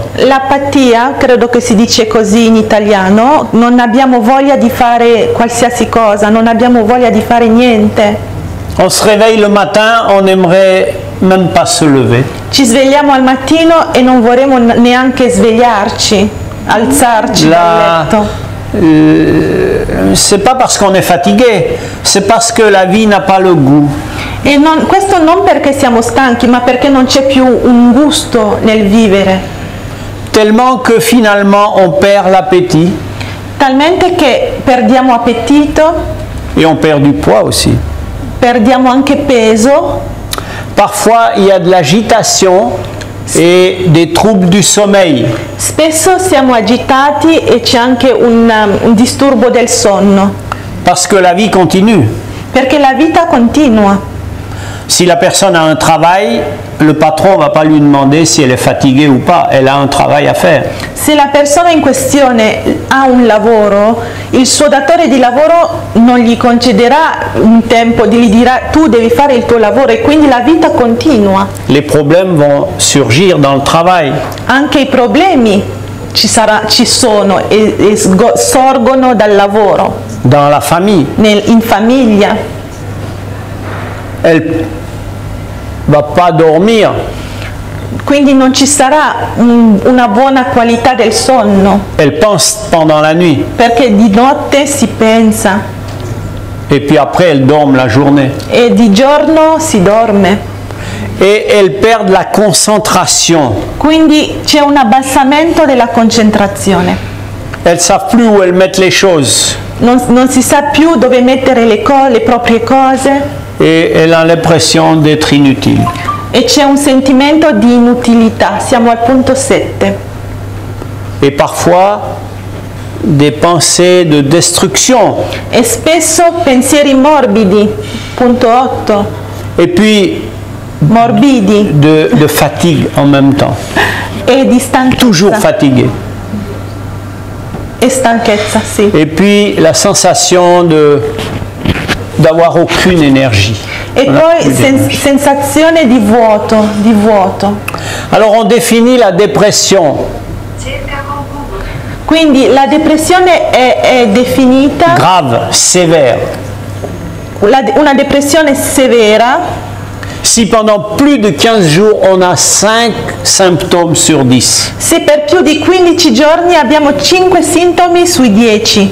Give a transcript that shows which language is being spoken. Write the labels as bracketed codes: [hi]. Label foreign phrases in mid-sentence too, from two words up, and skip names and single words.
[it] L'apatia, credo che si dice così in italiano, non abbiamo voglia di fare qualsiasi cosa, non abbiamo voglia di fare niente. [fr] On se réveille le matin, on n'aimerait même pas se lever. [it] Ci svegliamo al mattino e non vorremmo neanche svegliarci, alzarci dal letto. [fr] C'est pas parce qu'on est fatigué, c'est parce que la vie n'a pas le goût. [it] E questo non perché siamo stanchi, ma perché non c'è più un gusto nel vivere. [fr] Tellement que finalement on perd l'appétit [it] Talmente che perdiamo appetito, [fr] et on perd du poids aussi. [it] perdiamo anche peso. [fr] Parfois il y a de l'agitation et des troubles du sommeil. [it] Spesso siamo agitati e c'è anche un disturbo del sonno, [fr] Parce que la vie continue. [it] perché la vita continua. [fr] Si la personne a un travail, le patron ne va pas lui demander si elle est fatiguée ou pas. Elle a un travail à faire. [it] Se la persona in questione ha un lavoro, il suo datore di lavoro non gli concederà un tempo, gli dirà tu devi fare il tuo lavoro, e quindi la vita continua. [fr] Les problèmes vont surgir dans le travail. [it] Anche i problemi ci sono e sorgono dal lavoro, [fr] Dans la famille, [it] in famiglia. [fr] elle va pas dormir. [it] Quindi non ci sarà una buona qualità del sonno, [fr] Elle pense pendant la nuit. [it] perché di notte si pensa [fr] Et puis après, elle dorme la journée. [it] e di giorno si dorme. [fr] Et elle perd la concentration. [it] Quindi c'è un abbassamento della concentrazione. [fr] Elles ne savent plus où elles mettent les choses. [it] Non si sa più dove mettere le proprie cose, [fr] Et elle a l'impression d'être inutile. [it] e c'è un sentimento di inutilità. Siamo al punto 7. [fr] Et parfois, des pensées de destruction. [it] E spesso pensieri morbidi, punto 8, [fr] Et puis, [it] morbidi [fr] de fatigue en même temps. [it] e di [fr] Toujours [it] stanchezza. [fr] fatigué. [it] E stanchezza, sì. [fr] Et puis, la sensation d'avoir aucune énergie. [it] E [fr] On a [it] poi [fr] plus d'énergie. [it] sensazione di vuoto. [fr] Alors, on définit la dépression. [it] Quindi la depressione è definita [fr] Grave, sévère. [it] una depressione severa [fr] Si pendant plus de 15 jours, on a 5 symptômes sur 10. [it] se per più di 15 giorni abbiamo 5 sintomi sui 10.